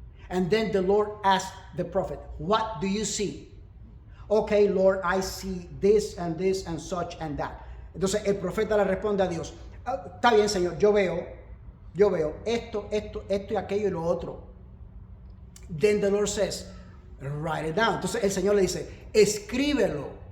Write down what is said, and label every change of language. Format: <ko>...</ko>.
<en>And then the Lord asks the prophet, what do you see? Okay, Lord, I see this and this and such and that.</en> <es>Entonces el profeta le responde a Dios, está bien, Señor, yo veo esto y aquello y lo otro.</es> <en>Then the Lord says, write it down.</en> <es>Entonces el Señor le dice, escríbelo.</es>